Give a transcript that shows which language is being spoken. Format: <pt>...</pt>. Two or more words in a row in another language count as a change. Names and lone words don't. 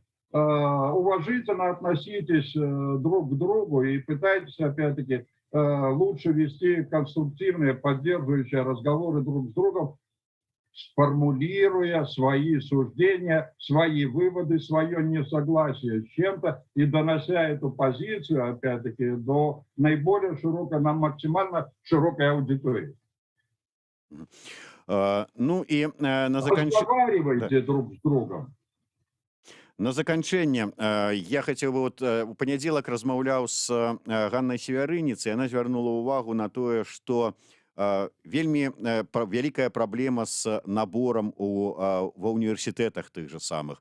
<ru>Уважительно относитесь друг к другу и пытайтесь, опять-таки, лучше вести конструктивные, поддерживающие разговоры друг с другом, сформулируя свои суждения, свои выводы, свое несогласие с чем-то и донося эту позицию, опять-таки, до наиболее широкой, максимально широкой аудитории.</ru> <be>Ну і на заканчэнне...</be> <ru>Разговаривайте друг с другом.</ru> <be>На заканчэнне я хацеў бы вот у панядзелак размаўляў з Ганнай Севярыніцай, яна звярнула ўвагу на тое, што вельмі вялікая праблема з наборам ва універсітэтах тых жа самых.</be>